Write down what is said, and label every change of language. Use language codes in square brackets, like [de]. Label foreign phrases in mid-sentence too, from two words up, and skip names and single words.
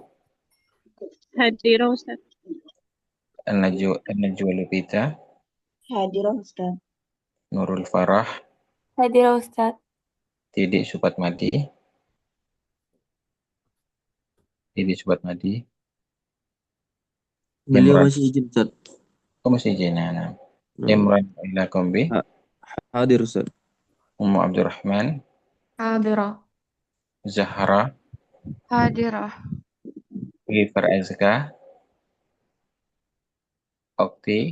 [id] Hadirah Ustaz. An-Najwa Lubita. Hadirah Ustaz. Nurul Farah. Hadirah Ustaz. Tidik Supatmadi. Tidik Supatmadi. Beliau masih izin Ustaz. Oh, masih izin. Nah. Imran Ila Kombi. Hadir Ustaz. Ummu Abdurrahman. Hadirah. Zahra. Hadirah. Ghifar Azka. Okti.